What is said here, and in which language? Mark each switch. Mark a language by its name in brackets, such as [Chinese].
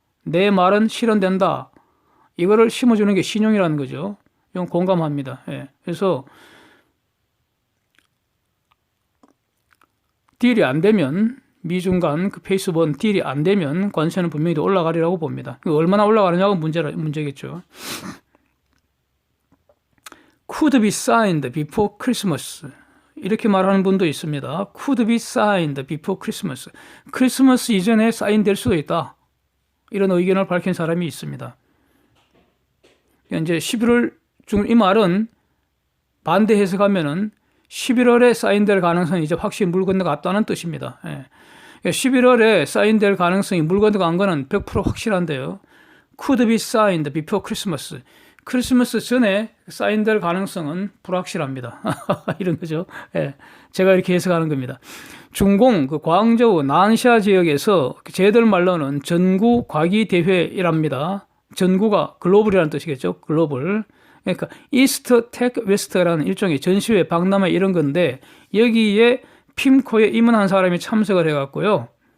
[Korean] 내 말은 실현된다. 이거를 심어주는 게 신용이라는 거죠. 이건 공감합니다. 예. 그래서 딜이 안 되면 미중 간 그 페이스 원 딜이 안 되면 관세는 분명히 더 올라가리라고 봅니다. 얼마나 올라가느냐가 문제겠죠. [English] Could be signed before Christmas. [Korean] 이렇게 말하는 분도 있습니다. [English] Could be signed before Christmas. [Korean] 크리스마스 이전에 사인될 수도 있다. 이런 의견을 밝힌 사람이 있습니다. 이제 11월 중 이 말은 반대 해석하면은 11월에 사인될 가능성이 이제 확실히 물 건너갔다는 뜻입니다. 예. 11월에 사인될 가능성이 물 건너간 거는 100% 확실한데요. [English] Could be signed before Christmas. [Korean] 크리스마스 전에 사인될 가능성은 불확실합니다. 이런 거죠. 예. 제가 이렇게 해석하는 겁니다. 중공 그 광저우 난샤 지역에서 쟤들 말로는 전구 과기 대회이랍니다. 전구가 글로벌이라는 뜻이겠죠. 글로벌. 그러니까 이스트 테크 웨스트라는 일종의 전시회 박람회 이런 건데 여기에 핌코에 임원한 사람이 참석을 해갖고요.